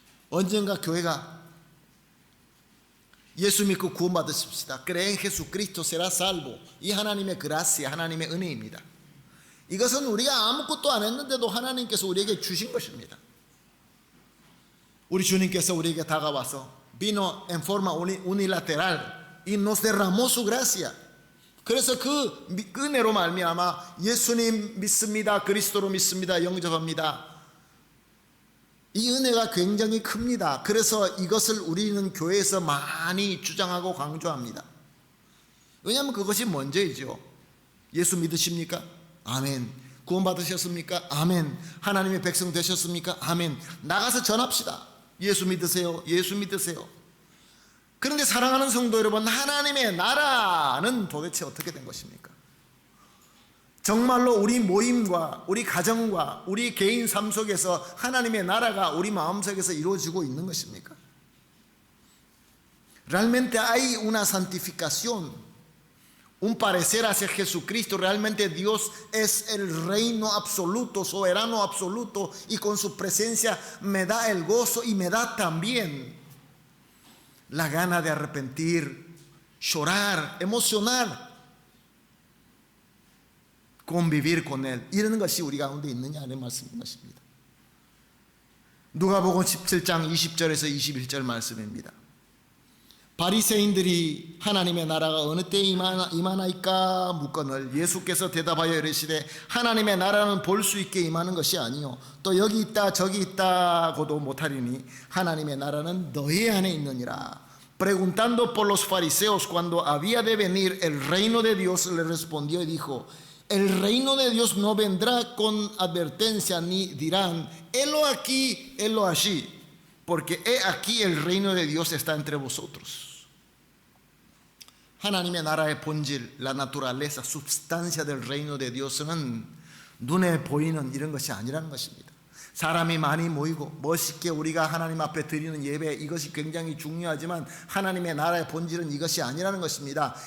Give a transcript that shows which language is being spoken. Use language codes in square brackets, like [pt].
[ko] 언젠가 교회가 예수 믿고 구원받으십시다, [es] cree en Jesucristo será salvo, [ko] 이 하나님의 그라시아, 하나님의 은혜입니다. 이것은 우리가 아무것도 안 했는데도 하나님께서 우리에게 주신 것입니다. 우리 주님께서 우리에게 다가와서 [es] vino en forma unilateral y nos derramó su gracia. [ko] 그래서 그 은혜로 말미암아 예수님 믿습니다, 그리스도로 믿습니다, 영접합니다, 이 은혜가 굉장히 큽니다. 그래서 이것을 우리는 교회에서 많이 주장하고 강조합니다. 왜냐하면 그것이 먼저이죠. 예수 믿으십니까? 아멘. 구원받으셨습니까? 아멘. 하나님의 백성 되셨습니까? 아멘. 나가서 전합시다. 예수 믿으세요. 예수 믿으세요. 그런데 사랑하는 성도 여러분, 하나님의 나라는 도대체 어떻게 된 것입니까? 정말로 우리 모임과 우리 가정과 우리 개인 삶 속에서 하나님의 나라가 우리 마음속에서 이루어지고 있는 것입니까? [es] Realmente hay una santificación, un parecer hacia Jesucristo. Realmente Dios es el reino absoluto, soberano absoluto, y con su presencia me da el gozo y me da también la gana de arrepentir, llorar, emocionar, convivir con Él. [ko] 이런 것이 우리 가운데 있느냐는 말씀인 것입니다. 누가복음 17장 20절에서 21절 말씀입니다. 바리새인들이 하나님의 나라가 어느 때에 임하나이까 묻거늘 예수께서 대답하여 이르시되 하나님의 나라는 볼 수 있게 임하는 것이 아니요 또 여기 있다 저기 있다고도 못하리니 하나님의 나라는 너희 안에 있느니라. [es] Preguntando por los fariseos cuando había de venir el reino de Dios, le respondió y dijo: el reino de Dios no vendrá con advertencia ni dirán helo aquí, helo allí, porque he aquí el reino de Dios está entre vosotros. [ko] 하나님의 나라의 본질, [es] la naturaleza, substancia del reino de Dios [ko] 는 눈에 보이는 이런 것이 아니라는 것입니다. 사람이 많이 모이고 멋있게 우리가 하나님 앞에 드리는 예배, 이것이 굉장히 중요하지만 하나님의 나라의 본질은 이것이 아니라는 것입니다.